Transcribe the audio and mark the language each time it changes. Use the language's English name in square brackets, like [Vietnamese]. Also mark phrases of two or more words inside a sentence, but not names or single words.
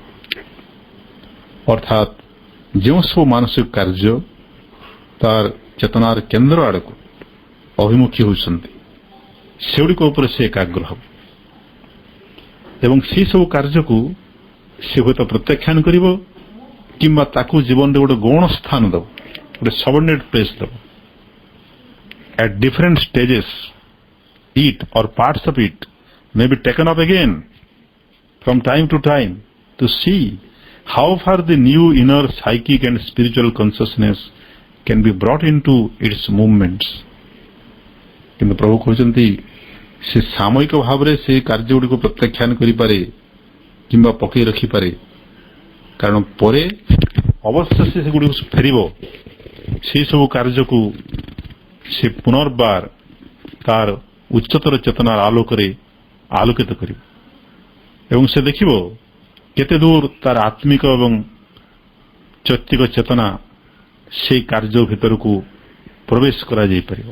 [Odia] ଅର୍ଥାତ୍ ଯେଉଁ ସବୁ ମାନସିକ କାର୍ଯ୍ୟ ତାର ଚେତନାର କେନ୍ଦ୍ର ଆଡ଼କୁ ଅଭିମୁଖୀ ହେଉଛନ୍ତି, ସେଗୁଡ଼ିକ ଉପରେ ସେ ଏକାଗ୍ର ହେବ ଏବଂ ସେହି ସବୁ କାର୍ଯ୍ୟକୁ ସେ ହୁଏତ ପ୍ରତ୍ୟାଖ୍ୟାନ କରିବ କିମ୍ବା ତାକୁ ଜୀବନରେ ଗୋଟେ ଗୌଣ ସ୍ଥାନ ଦେବ, ଗୋଟେ [English] subordinate place [Odia] ଦେବ। [English] At different stages, it or parts of it may be taken up again from time to see how far the new inner psychic and spiritual consciousness can be brought into its movements। [Odia] କିନ୍ତୁ ପ୍ରଭୁ କହୁଛନ୍ତି ସେ ସାମୟିକ ଭାବରେ ସେ କାର୍ଯ୍ୟଗୁଡ଼ିକୁ ପ୍ରତ୍ୟାଖ୍ୟାନ କରିପାରେ କିମ୍ବା ପକାଇ ରଖିପାରେ, କାରଣ ପରେ ଅବଶ୍ୟ ସେ ସେଗୁଡ଼ିକୁ ଫେରିବ, ସେହି ସବୁ କାର୍ଯ୍ୟକୁ ସେ ପୁନର୍ବାର ତାର ଉଚ୍ଚତର ଚେତନାର ଆଲୋକରେ ଆଲୋକିତ କରିବ ଏବଂ ସେ ଦେଖିବ କେତେ ଦୂର ତାର ଆତ୍ମିକ ଏବଂ ଚୈତିକ ଚେତନା ସେହି କାର୍ଯ୍ୟ ଭିତରକୁ ପ୍ରବେଶ କରାଯାଇପାରିବ।